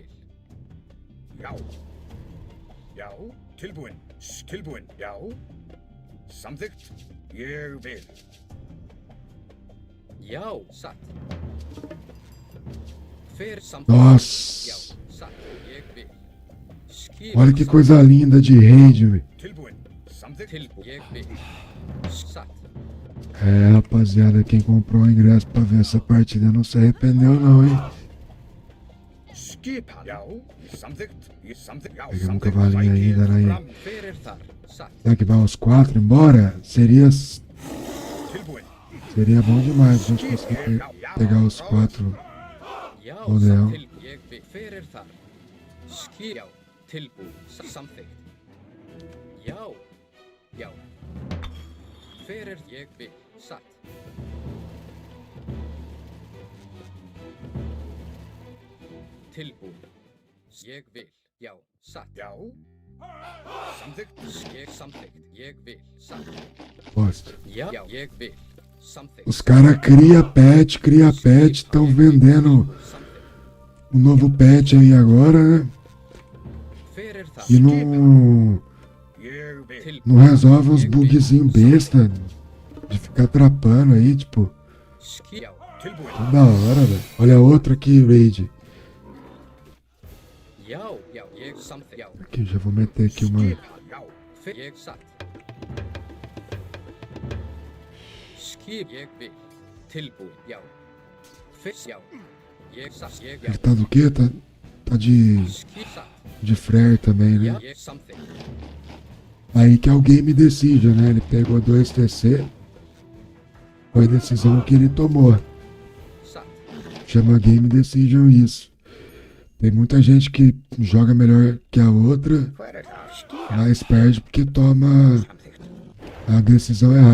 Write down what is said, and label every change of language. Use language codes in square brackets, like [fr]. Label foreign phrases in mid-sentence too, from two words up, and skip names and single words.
[is] Já. Já. Tilbúin. Tilbúin. Já. Samþykkt. Ég vil. Já. Satt. Hver samþykkt? [pt] Nossa. [is] Já. Satt. Ég vil. [pt] Olha que coisa linda de raid, velho. [is] Tilbúin. Samþykkt. Tilbúin. Ég vil. Satt. [pt] É, rapaziada, quem comprou o ingresso pra ver essa partida não se arrependeu não, hein? [is] Skipan. Já. Samþykkt. Samþykkt. Já. [pt] Pegamos um cavalinho ainda, né? [is] Hver er þar? Satt. [pt] Será que vai os 4 embora? Seria [is] Tilbúin. [pt] bom demais se a gente conseguir pegar os 4 [is] Já. Odell. Satt. Ég vil. Hver er þar? Já. Tilbúin. Samþykkt. Já. Já. Hver er ég vil? Satt. Tilbúin. Ég vil. Já. Satt. Já. Samþykkt. Ég samþykkt. Ég vil. Satt. [pt] Posto. [is] Já. Já. Ég vil. Samþykkt. [pt] Os caras cria pet, estão vendendo um novo pet aí agora, né? [is] Hver er þar? [pt] E não [is] Tilbúin. [pt] resolve uns bugzinhos besta de ficar atrapando aí, tipo, [is] Já. Tilbúin. [pt] toda hora, velho. Olha outro aqui, raid. [is] Já. Já. Ég samþykkt. Já. [pt] Aqui, já vou meter aqui uma... [is] Já. Ég satt. Skip. Ég vil. Tilbúin. Já. Fyrst. Já. Ég satt. Ég já. [pt] Ele tá do quê? Tá de... [is] Skip. Satt. [pt] de flare também, né? [is] Já. Ég samþykkt. [pt] Aí que é o [en] Game Decision, [pt] né? Ele pegou 2 TC. Foi a decisão que ele tomou. [is] Satt. [pt] Chama [en] Game Decision [pt] isso. Tem muita gente que joga melhor que a outra, mas perde porque toma a decisão errada.